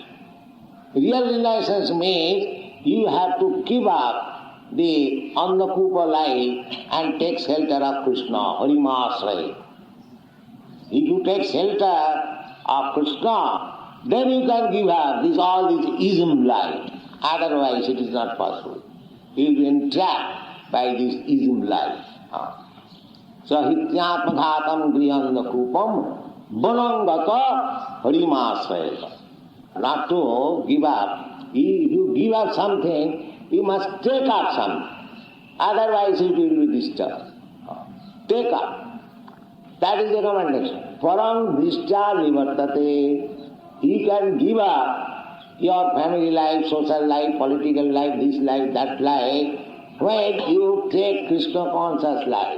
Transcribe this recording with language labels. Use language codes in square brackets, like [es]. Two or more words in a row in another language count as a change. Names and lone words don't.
[en] Real renunciation means you have to give up the Annakupa life and take shelter of Krishna, Harimasraya. If you take shelter of Krishna, then you can give up all this ism life. Otherwise it is not possible. You will be entrapped by this ism life. [sa] So hityatmaghatam grihanda kupam banangata harimasraya. [en] Not to give up. If you give up something, you must take up something. Otherwise it will be disturbed. Take up. That is the recommendation. [sa] Parang Drishtya Nivartate. [en] You can give up your family life, social life, political life, this life, that life, when you take Krishna conscious life.